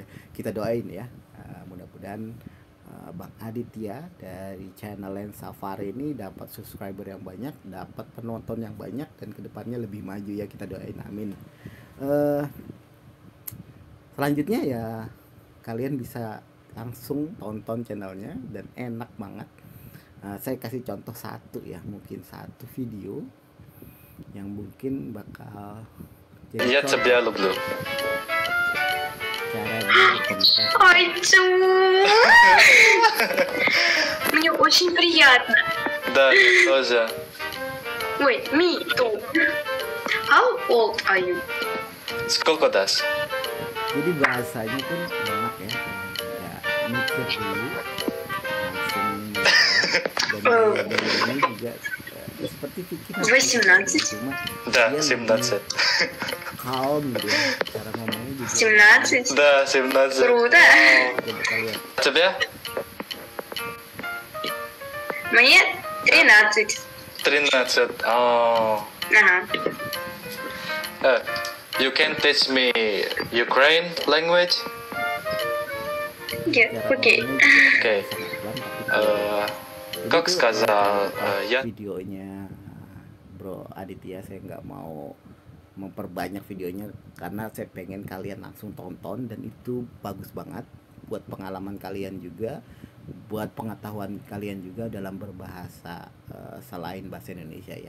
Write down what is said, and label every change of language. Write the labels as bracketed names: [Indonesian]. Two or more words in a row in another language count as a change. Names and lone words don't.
[Indonesian] Kita doain ya, mudah-mudahan Bang Aditya dari channel Lensafar ini dapat subscriber yang banyak, dapat penonton yang banyak, dan kedepannya lebih maju ya, kita doain, amin. Selanjutnya ya kalian bisa langsung tonton channelnya dan enak banget. Saya kasih contoh satu ya, mungkin satu video yang mungkin bakal [Russian] Я тебя люблю. [Indonesian] cara dia berkomunikasi. [Russian] Ой, Чу! Мне очень приятно. Да, мне тоже. Ой, [English] me too. How old are you? [Russian] Сколько дашь? [Indonesian] Jadi bahasanya pun enak ya, nggak mikir dulu, langsung jawab. Dan ini juga seperti pikir 18. cuma [Russian] Да, [Indonesian] dia 17. calm gitu ya, cara ngomongnya juga [Russian] 17. Да, 17. Круто. [Indonesian] coba kalian. [Russian] Тебе? Мне 13. 13. Oh. Ага. [English] You can teach me Ukraine language? Yeah, [Indonesian] Cara [Russian] окей. [Indonesian] ngomongnya juga [Russian] Окей. [Indonesian] sangat pelan, tapi jadi [Russian] Как [Indonesian] tuh, [Russian] сказал я... [Indonesian] videonya Bro Aditya saya nggak mau memperbanyak videonya karena saya pengen kalian langsung tonton, dan itu bagus banget buat pengalaman kalian juga, buat pengetahuan kalian juga dalam berbahasa selain bahasa Indonesia ya.